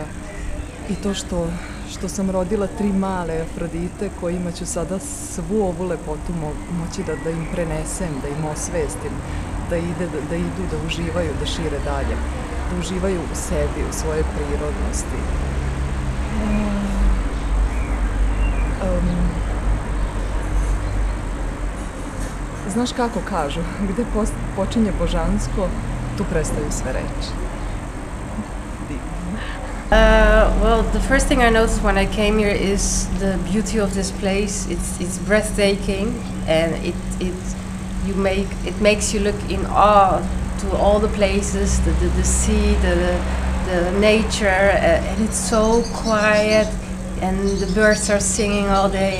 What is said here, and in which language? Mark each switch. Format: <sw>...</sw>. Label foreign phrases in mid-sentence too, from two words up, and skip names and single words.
<sr>I to što sam rodila 3 male Afrodite kojima ću sada svu ovu lepotu moći da im prenesem, da im osvestim, da idu, da uživaju, da šire dalje, da uživaju u sebi, u svojoj prirodnosti. Znaš kako kažu, gde počinje božansko, tu prestaju sve reči.</sr> <en>Well, the first thing I noticed when I came here is the beauty of this place. It's breathtaking, and it makes you look in awe to all the places, the sea, the nature, and it's so quiet, and the birds are singing all day.</en>